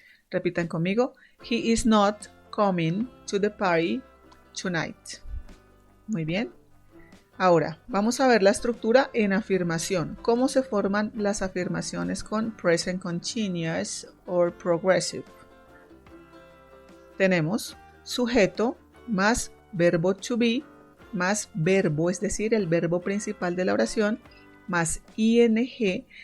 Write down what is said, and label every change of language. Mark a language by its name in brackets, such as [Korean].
[Spanish] Repitan conmigo. [English] He is not coming to the party tonight. [Spanish] Muy bien. Ahora, vamos a ver la estructura en afirmación. ¿Cómo se forman las afirmaciones con Present Continuous o Progressive? Tenemos sujeto más verbo to be, más verbo, es decir, el verbo principal de la oración, más ing.